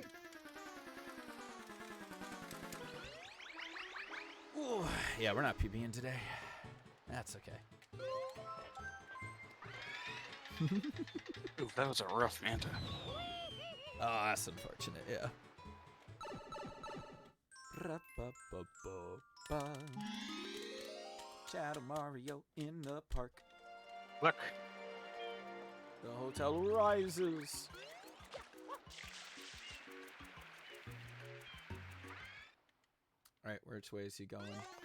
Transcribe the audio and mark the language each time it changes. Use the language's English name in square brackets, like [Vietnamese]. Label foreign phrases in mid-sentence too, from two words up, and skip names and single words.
[English] Ooh, yeah, we're not PBing today. That's okay. Ooh, that was a rough Manta. Oh, that's unfortunate, yeah. Ra-ba-ba-ba-ba. Shadow Mario in the park. Look. The hotel rises. Alright, which way is he going?